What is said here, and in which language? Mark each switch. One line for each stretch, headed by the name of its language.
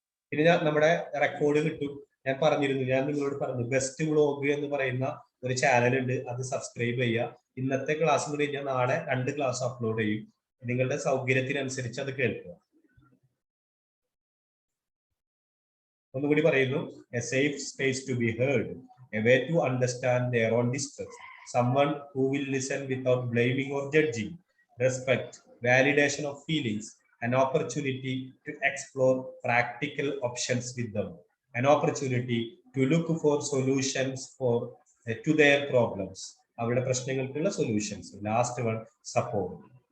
Malayalam: പിന്നെ നമ്മുടെ റെക്കോർഡ് കിട്ടും. ഞാൻ പറഞ്ഞിരുന്നു, ഞാൻ നിങ്ങളോട് പറഞ്ഞു ബെസ്റ്റ് വ്ളോഗ് എന്ന് പറയുന്ന ഒരു ചാനൽ ഉണ്ട്, അത് സബ്സ്ക്രൈബ് ചെയ്യുക. ഇന്നത്തെ ക്ലാസ് കൂടി കഴിഞ്ഞാൽ നാളെ 2 ക്ലാസ് അപ്ലോഡ് ചെയ്യും. നിങ്ങളുടെ സൗകര്യത്തിനനുസരിച്ച് അത് കേൾക്കുക. ഒന്നുകൂടി പറയുന്നു,
English: A safe space to be heard, a way to understand their own distress, someone who will listen without blaming or judging, respect, validation of feelings, an opportunity to explore practical options with them, an opportunity to look for solutions to their problems.
Malayalam: അവരുടെ പ്രശ്നങ്ങൾക്കുള്ള solutions.
English: Last one, support.